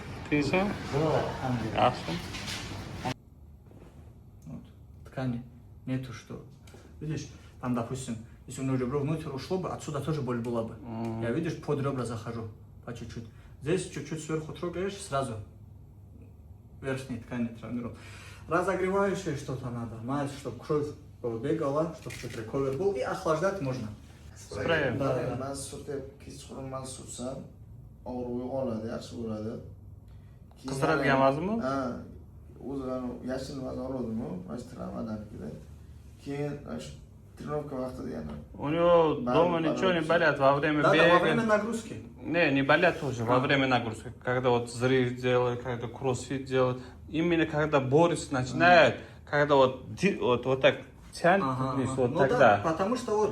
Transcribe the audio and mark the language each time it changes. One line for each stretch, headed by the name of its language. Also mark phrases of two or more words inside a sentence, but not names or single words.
Uzbek: tinchmi? Yaxshi.
Russian: Вот. Ткани нету, что. Видишь, там, допустим, если у него ребро внутрь ушло бы, отсюда тоже боль была бы. Я, видишь, под ребра захожу по чуть-чуть. Здесь чуть-чуть сверху трогаешь, сразу верхней ткани травмировал. Разогревающее что-то надо. Мать, чтобы кровь бегала, чтобы чуть рековер был. И охлаждать можно. Spray. Да.
Uzbek: man surtib kechqurun sursam og'riq uyg'onadi, yaxshi bo'ladi. Qizdiradigan vaznmi? Ha, o'zi yashin vazn oldim-ku, mana travmadan keyin тренировка vaqtida yana.
Russian: У него дома ничего не болят во время Да, бега. во время нагрузки. Не болят тоже во время нагрузки. Когда вот взрыв делают, когда кроссфит делают. Именно когда борется начинает, когда вот так тянет, вот Ну тогда. да, потому что вот,